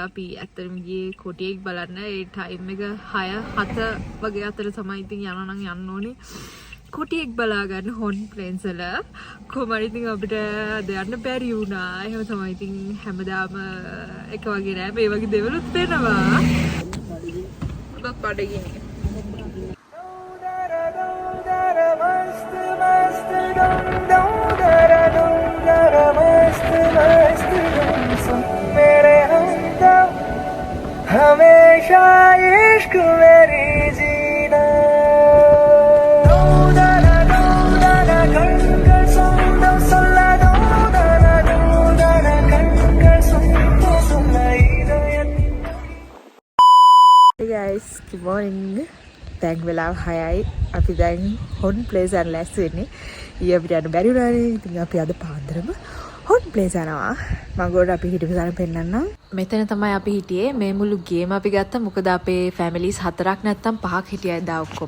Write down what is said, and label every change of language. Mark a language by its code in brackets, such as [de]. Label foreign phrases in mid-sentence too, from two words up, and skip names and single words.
[si] අපි ඇත්තටම ගියේ කොටියෙක් බලන්න. ඒ ටයිම් එක 6-7 වගේ අතර තමයි. ඉතින් යනවා නම් යන්න ඕනේ කොටියෙක් බලා ගන්න හොට් ප්ලේන්ස් වල. කොහමද ඉතින් අපිට යන්න බැරි වුණා. එහෙම තමයි. ඉතින් හැමදාම එක වගේ නෑ. මේ වගේ දේවලුත් වෙනවා. ඔබ බඩගිනි. हमेशा इश्क मेरी जीना [en] Hey guys, good morning. [si] දැන් වෙලාව 6යි. අපි දැන් හොට් ප්ලේස් යන්න ලෑස්ති වෙන්නේ. ඊයේ අපිට යන්න බැරි වුණානේ. ඉතින් අපි අද පාන්දරම හොට් ප්ලේස් යනවා. මම ගොඩ අපි හිටපු තැන පෙන්නන්නම්. මෙතන තමයි අපි හිටියේ. මේ මුළු ගේම අපි ගත්තා. මොකද අපේ ෆැමිලිස් 4ක් නැත්තම් 5ක් හිටියා එදා ඔක්කොම.